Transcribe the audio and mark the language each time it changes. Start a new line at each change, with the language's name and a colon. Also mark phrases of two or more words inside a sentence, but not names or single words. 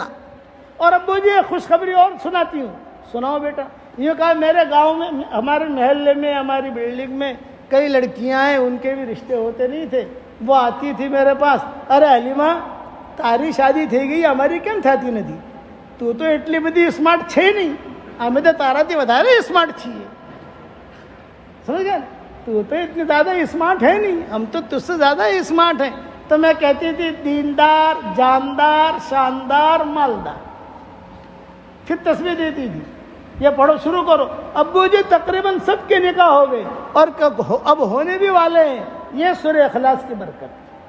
Urdu: اور ابو جی خوشخبری اور سناتی ہوں، سناؤ بیٹا۔ یہ کہا میرے گاؤں میں، ہمارے محلے میں، ہماری بلڈنگ میں کئی لڑکیاں ہیں، ان کے بھی رشتے ہوتے نہیں تھے، وہ آتی تھی میرے پاس، ارے حلیمہ
Gujarati: તારી શાદી થઈ ગઈ અમારી કેમ થતી નથી,
Urdu: تو
Gujarati: એટલી બધી સ્માર્ટ છે નહીં, અમે તો તારાથી વધારે સ્માર્ટ છીએ،
Urdu: سمجھ گئے؟ تو اتنی زیادہ اسمارٹ ہے نہیں، ہم تو تجھ سے زیادہ اسمارٹ ہیں۔ تو میں کہتی تھی دیندار جاندار شاندار مالدار، پھر تسبیح دیتی تھی، یہ پڑھو شروع کرو۔ ابو جی تقریباً سب کے نکاح ہو گئے، اور اب ہونے بھی والے ہیں، یہ سورہ اخلاص کی برکت۔